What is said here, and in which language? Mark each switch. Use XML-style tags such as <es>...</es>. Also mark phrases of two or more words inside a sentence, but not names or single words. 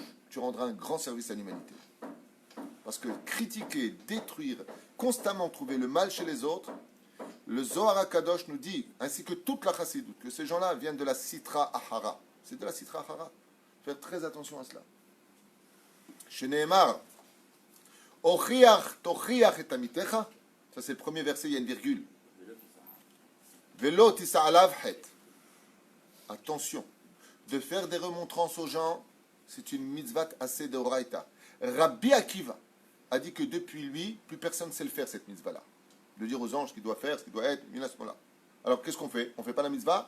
<fr>Tu rendras un grand service à l'humanité. Parce que critiquer, détruire, constamment trouver le mal chez les autres, le Zohar HaKadosh nous dit, ainsi que toute la Chassidut, que ces gens-là viennent de la</fr> <arc>סטרא אחרא.</arc> <fr>C'est de la</fr> <arc>סטרא אחרא.</arc> <fr>Faire très attention à cela.</fr> <he>שנאמר הוכח תוכיח את עמיתך.</he> <fr>Ça c'est le premier verset, il y a une virgule.</fr> <he>ולא תשא עליו חטא.</he> <fr>Attention, de faire des remontrances aux gens, c'est une mitzvah assez de Oraita. Rabbi Akiva a dit que depuis lui, plus personne ne sait le faire, cette mitzvah-là. De dire aux anges ce qu'il doit faire, ce qu'il doit être, à ce moment-là. Alors qu'est-ce qu'on fait? On ne fait pas la mitzvah?</fr>